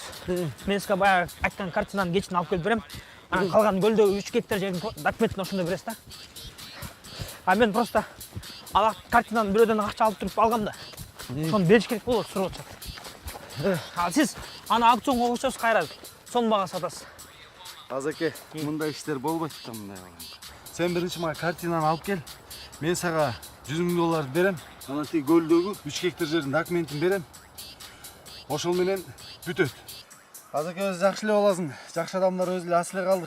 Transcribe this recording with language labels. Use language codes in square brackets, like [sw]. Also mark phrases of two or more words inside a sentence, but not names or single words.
[kk] Мен сізге баяғы айтқан картинаның кешін алып келіп берем. Қалған көлдегі 3 гектар жердің документін ошонда бересіз да. А мен просто ала картинаның біреуден ақша алып тұрып алғам да. Соны беріш керек болады, сұрап жатыр. Ал сіз ана аукционға қойсаңыз қайра соны маған сатасыз. [ky] Азеке, мындай иштер болбойт да мындай болгондо. Сен биринчи мага картинаны алып кел. Мен сага $100,000 берем. Анан тиги көлдөгү 3 гектар жердин документин берем. Ошол менен бүтөт. Азеке, өзү жакшы эле боласың. Жакшы адамдар өзү эле ас эле калдык.